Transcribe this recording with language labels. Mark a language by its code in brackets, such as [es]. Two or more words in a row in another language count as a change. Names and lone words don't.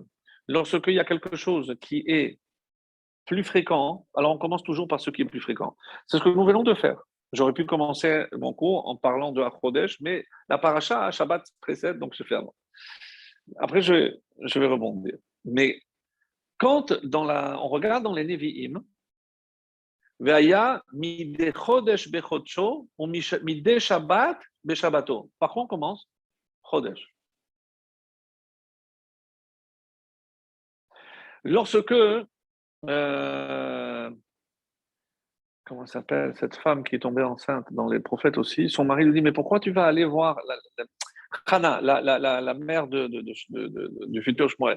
[fr] Lorsqu'il y a quelque chose qui est plus fréquent, alors on commence toujours par ce qui est plus fréquent. C'est ce que nous venons de faire. J'aurais pu commencer mon cours en parlant de Chodesh, mais la paracha, Shabbat précède, donc je fais avant. Après, je vais rebondir. Mais quand on regarde dans les Nevi'im, [he] והיה מדי חודש בחודשו [fr] ou [he] מדי שבת בשבתו. [fr] Par quoi on commence? Chodesh. Lorsque, comment s'appelle cette femme qui est tombée enceinte dans les prophètes aussi, son mari lui dit, mais pourquoi tu vas aller voir Hana, la mère du futur Shmuel?